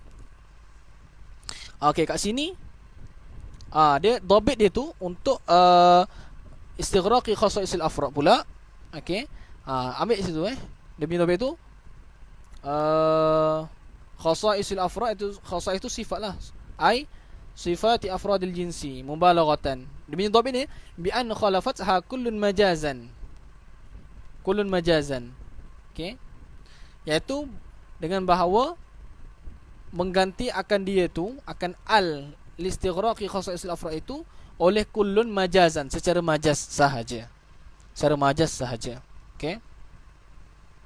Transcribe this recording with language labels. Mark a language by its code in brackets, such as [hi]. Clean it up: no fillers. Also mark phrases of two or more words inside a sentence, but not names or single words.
[ms] Okey, kat sini dia dhabit dia tu untuk [ar] استغراق خصائص الأفراد [ms] pula. Okey. Ambil situ dia punya dhabit tu [ar] خصائص الأفراد [ms] itu, khasa'is itu sifat lah. [ar] أي صفات أفراد الجنس مبالغة. [ms] Dia punya dhabit ni [ar] بأن خلفها كل مجازا. كل مجازا. [ms] Okey. Iaitu dengan bahawa mengganti akan dia tu, akan [ar] الاستغراق خصائص الأفراد [ms] itu oleh [ar] كل مجازا, [ms] secara majaz sahaja. Secara majaz sahaja. Okey.